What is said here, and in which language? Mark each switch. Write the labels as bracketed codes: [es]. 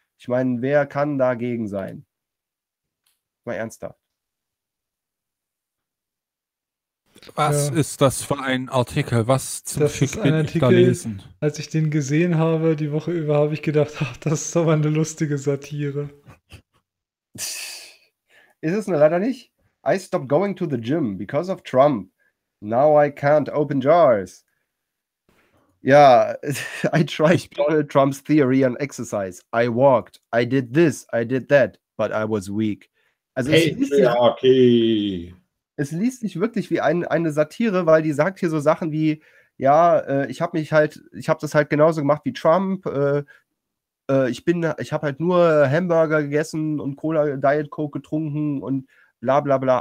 [de] Ich meine, wer kann dagegen sein? Mal ernsthaft. Was ist das für ein Artikel? Was zum Fick bin ich da lesen? Als ich den gesehen habe, die Woche über, habe ich gedacht, ach, das ist aber eine lustige Satire. Ist es nur leider nicht? [en] I stopped going to the gym because of Trump. Now I can't open jars. Ja, I tried Donald Trump's theory on exercise. I walked, I did this, I did that, but I was weak. [de] Also, Patriarchy. Es liest sich wirklich wie eine Satire, weil die sagt hier so Sachen wie, ja, ich habe das halt genauso gemacht wie Trump. Ich habe halt nur Hamburger gegessen und Cola Diet Coke getrunken und bla bla bla.